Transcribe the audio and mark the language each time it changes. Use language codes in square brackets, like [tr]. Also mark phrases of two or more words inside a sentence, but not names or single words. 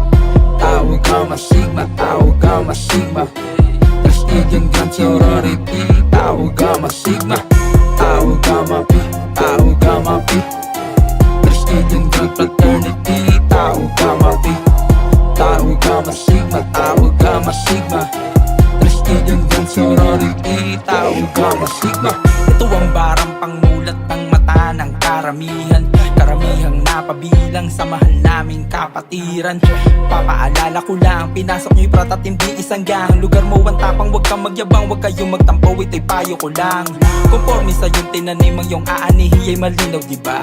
[en] Tau Gamma Sigma, Tau Gamma Sigma. Prestigious Grand Sorority, Tau Gamma Sigma. Tau Gamma P, Tau Gamma P. Prestigious Grand Fraternity, Tau Gamma P. Tau Gamma Sigma, Tau Gamma Sigma. Prestigious Grand Sorority, Tau Gamma Sigma. [tl] Ito ang barang pangmulat ng mata ng karamihan. Karamihang napabilang sa mahal naming kapatiran. Papaalala ko lang, pinasok nyo'y prat at hindi isang gang. Lugar mo ang tapang, wag kang magyabang, wag kayong magtampo, ito'y payo ko lang. Conforme sa yung tinanim ang iyong aanihiyay malinaw, diba?